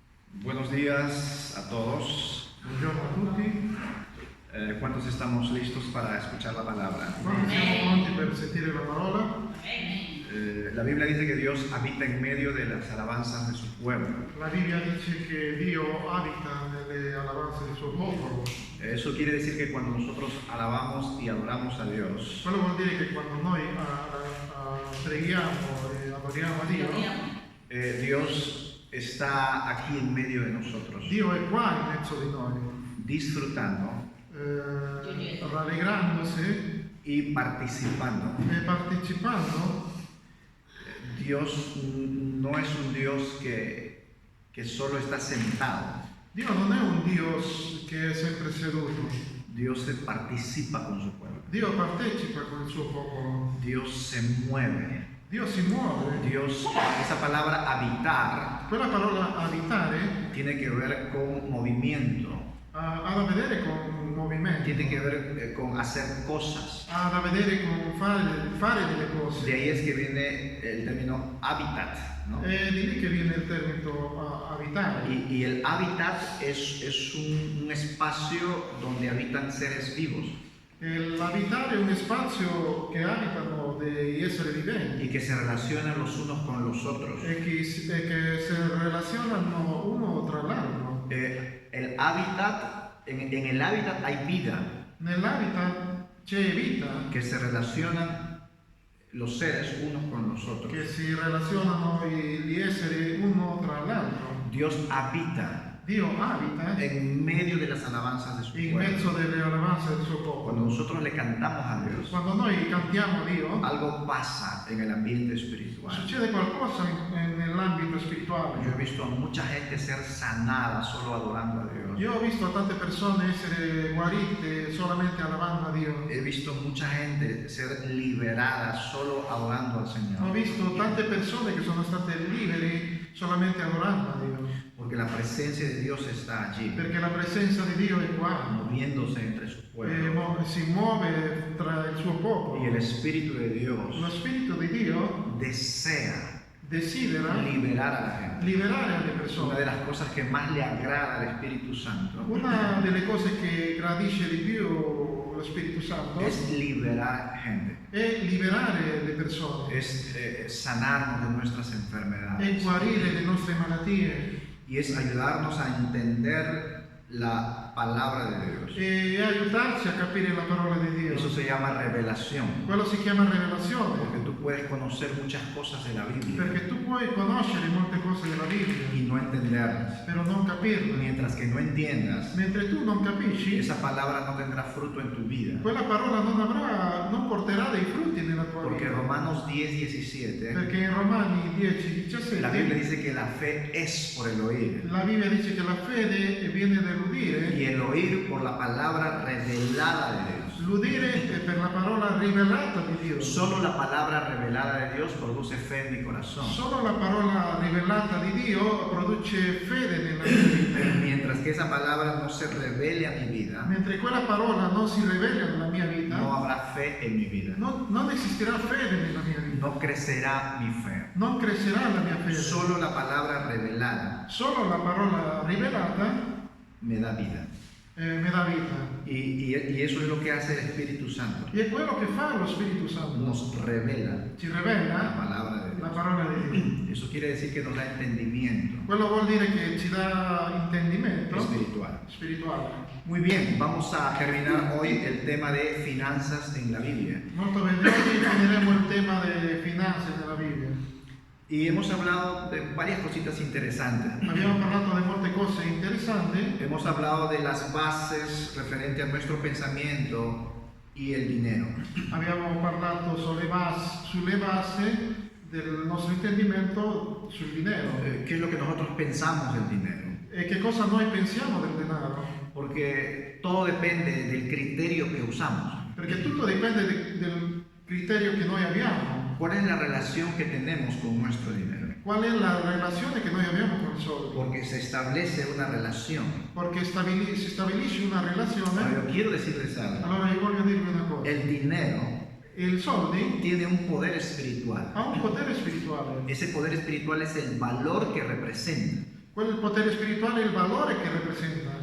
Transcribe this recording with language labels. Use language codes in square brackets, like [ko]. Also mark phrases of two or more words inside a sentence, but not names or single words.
[es] Buenos días a todos. [it] Buongiorno a tutti. [es] ¿Cuántos estamos listos para escuchar la palabra? [it] Quanti siamo pronti per sentire la parola? [es] La Biblia dice que Dios habita en medio de las alabanzas de su pueblo. [it] La Bibbia dice che Dio abita nelle alabanze del suo popolo. [es] Eso quiere decir que cuando nosotros alabamos y adoramos a Dios, [it] Quello vuol dire che quando noi preghiamo e adoriamo a Dio, [es] Dios está aquí en medio de nosotros, [it] Dio è qua in mezzo di noi, [es] disfrutando [it] rallegrandosi [es] y participando. [it] e partecipando. [es] Dios no es un Dios que solo está sentado. [it] Dio non è un Dio che è sempre seduto. [es] Dios participa con su pueblo. [it] Dio partecipa con il suo popolo. [es] Dios se mueve. [it] Dio si muove. [es] Dios, esa palabra habitar [it] Quella parola abitare [es] tiene que ver con movimiento, [it] ha da vedere con movimento, [es] tiene que ver con hacer cosas. [it] ha da vedere con fare delle [es] De [it] cose. [es] ahí es que viene el término hábitat, ¿no? [it] È di lì che viene il termine abitare. [es] Y el hábitat es un espacio donde habitan seres vivos [it] L'abitare è un spazio che abitano degli esseri viventi [es] y que se relacionan los unos con los otros. [it] e che si relazionano uno tra l'altro. [es] El hábitat, en el hábitat hay vida, [it] Nell'habitat c'è vita, [es] que se relacionan los seres unos con los otros. [it] che si relazionano gli esseri uno tra l'altro. [es] Dios habita [it] Dio abita [es] en medio de las alabanzas de su [it] in [es] pueblo. [it] mezzo delle alabanze del suo popolo. [es] Cuando nosotros le cantamos a Dios, [it] Quando noi cantiamo a Dio, [es] algo pasa en el ambiente espiritual. [it] succede qualcosa nell'ambito spirituale. [es] Yo he visto a mucha gente ser sanada solo adorando a Dios. [it] Io ho visto tante persone essere guarite solamente alabando a Dio. [es] He visto mucha gente ser liberada solo adorando al [it] Ho [es] Señor. [it] visto tante persone che sono state liberi solamente adorando a Dio. [es] Porque la presencia de Dios está allí, [it] Perché la presenza di Dio è qua [es] moviéndose entre su [it] e [es] pueblo. [it] si muove tra il suo [es] Y [it] popolo. [es] el Espíritu de Dios [it] Lo Spirito di Dio [es] desea [it] desidera [es] liberar a la gente. [it] liberare alle [es] Una de [it] persone. [es] las cosas que más le agrada al Espíritu Santo [it] Una delle cose che gradisce di più lo Spirito Santo [es] es liberar gente, [it] è liberare le persone, [es] es sanarnos de nuestras [it] è [es] enfermedades [it] guarire le nostre malattie [es] y es ayudarnos a entender la palabra de Dios. [it] e aiutarci a capire la parola di Dio. [es] Eso se llama revelación, [it] Quello si chiama rivelazione, [es] porque tú puedes conocer muchas cosas de la Biblia [it] perché tu puoi conoscere molte cose della Bibbia, [es] y no entenderlas. [it] però non capirle. [es] Mientras que no entiendas, [it] Mentre tu non capisci, [es] esa palabra no tendrá fruto en tu vida. [it] quella parola non porterà dei frutti nella tua [es] Porque [it] vita. [es] Romanos 10:17, [it] Perché in Romani [es] la Biblia [it] 10:17 [es] dice que la fe es por el oír. [it] la Bibbia dice che la fede viene [es] Y [it] dall'udire, [es] el oír por la palabra revelada de Dios. [it] l'udire è per la parola rivelata di Dio. [es] Solo la palabra revelada de Dios produce fe en mi corazón. [it] Solo la parola rivelata di Dio produce fede nella mia vita. [es] Mientras que esa palabra no se revele a mi vida, [it] Mentre quella parola non si rivela nella mia vita, [es] no habrá fe en mi vida. [it] non esisterà fede nella mia vita. [es] No crecerá mi fe. [it] Non crescerà la mia fede. [es] Solo la palabra revelada [it] Solo la parola rivelata [es] me da vida. [it] mi dà vita. [es] Y eso es lo que hace el Espíritu Santo. [it] E è quello che fa lo Spirito Santo. [es] Nos revela [it] Ci [es] la [it] rivela [es] palabra de [it] la [es] Dios. [it] parola di Dio. [es] Eso quiere decir que nos da entendimiento [it] Quello vuol dire che ci dà intendimento [es] espiritual. [it] spirituale. [es] Muy bien, vamos a terminar hoy el tema de finanzas en la Biblia. [it] Molto bene, oggi finiremo il tema delle finanze nella Bibbia. [es] Y hemos hablado de varias cositas interesantes. [it] Abbiamo parlato di molte cose interessanti. [es] Hemos hablado de las bases referente a nuestro pensamiento y el dinero. [it] Abbiamo parlato sulle basi del nostro intendimento sul dinero. [es] ¿Qué es lo que nosotros pensamos del dinero? [it] E che cosa noi pensiamo del denaro? [es] Porque todo depende del criterio que usamos. [it] Perché tutto dipende del criterio che noi abbiamo. [es] ¿Cuál es la relación que tenemos con nuestro dinero? [it] Qual è la relazione che noi abbiamo con i soldi? [es] Porque se establece una relación. [it] Perché si stabilisce una [es] Ahora, [it] relazione. [es] yo quiero decirles algo. [it] Allora io voglio dirvi una cosa. [es] El dinero [it] I soldi [es] tiene un poder espiritual. [it] ha un potere spirituale. [es] Ese poder espiritual es el valor que representa. [it] Quel potere spirituale è il valore che rappresenta.